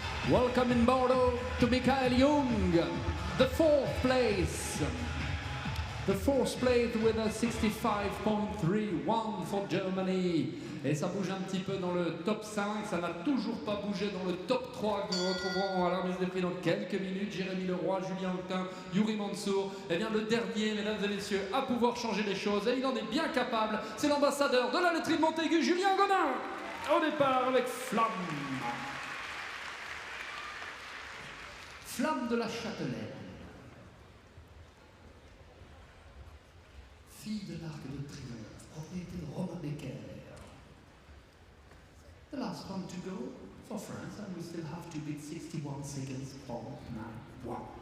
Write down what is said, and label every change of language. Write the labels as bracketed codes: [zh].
[en] Welcome in Bordeaux to Michael Jung, the 4th place. The 4th place with a 65.31 for Germany. [fr] Et ça bouge un petit peu dans le top 5, ça n'a toujours pas bougé dans le top 3 que nous retrouverons à la remise des prix dans quelques minutes. Jérémy Leroy, Julien Antin, Yuri Mansour. Et bien le dernier, mesdames et messieurs, à pouvoir changer les choses, et il en est bien capable, c'est l'ambassadeur de la laiterie de Montaigu, Julien Gonin, au départ avec Flamme. Flamme de la Châtelaine. Fille de l'Arc de Triomphe, propriété de Romain Becker. [en] The last one to go for France, and we still have to beat 61 seconds for 9-1.